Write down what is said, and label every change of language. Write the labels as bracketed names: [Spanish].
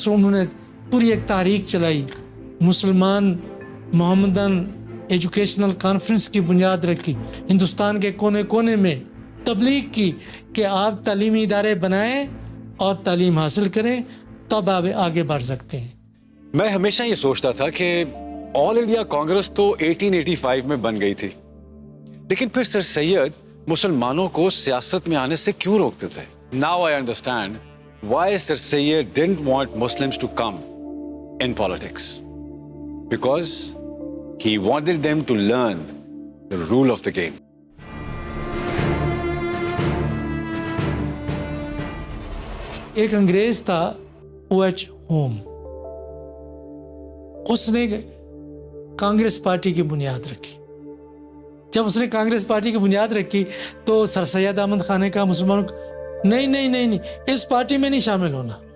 [Urdu] انہوں نے پوری ایک تحریک چلائی، مسلمان محمدن ایجوکیشنل کانفرنس کی بنیاد رکھی، ہندوستان کے کونے کونے میں تبلیغ کی کہ آپ تعلیمی ادارے بنائیں اور تعلیم حاصل کریں، تب آپ آگے بڑھ سکتے ہیں. میں ہمیشہ یہ سوچتا تھا کہ آل انڈیا کانگریس تو 1885 میں بن گئی تھی، لیکن پھر سر سید مسلمانوں کو سیاست میں آنے سے کیوں روکتے تھے. [English] Now I understand why Sir Syed didn't want Muslims to come in politics. Because he wanted them to learn the rule of the game. [Urdu] ایک انگریز تھا OH ہوم، اس نے کانگریس پارٹی کی بنیاد رکھی. جب اس نے کانگریس پارٹی کی بنیاد رکھی تو سر سید احمد خان نے کہا مسلمانوں کو نہیں اس پارٹی میں نہیں شامل ہونا.